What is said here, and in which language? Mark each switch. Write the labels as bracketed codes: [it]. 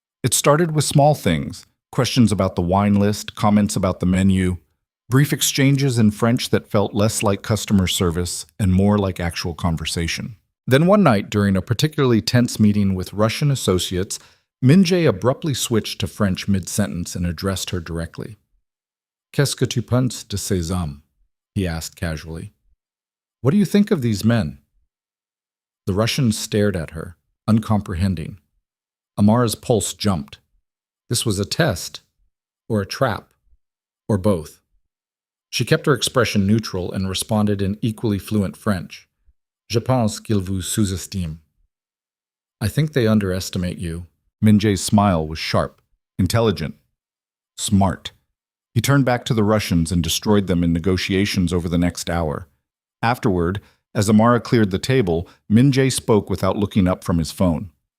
[en] It started with small things, questions about the wine list, comments about the menu, brief exchanges in French that felt less like customer service and more like actual conversation. Then one night, during a particularly tense meeting with Russian associates, Minjae abruptly switched to French mid-sentence and addressed her directly. [fr] "Qu'est-ce que tu penses de ces hommes?" [en] he asked casually. "What do you think of these men?" The Russian stared at her, uncomprehending. Amara's pulse jumped. This was a test, or a trap, or both. She kept her expression neutral and responded in equally fluent French. [fr] "Je pense qu'ils vous sous-estiment." [en] "I think they underestimate you." Minjae's smile was sharp, intelligent, smart. He turned back to the Russians and destroyed them in negotiations over the next hour. Afterward, as Amara cleared the table, Min Jae spoke without looking up from his phone.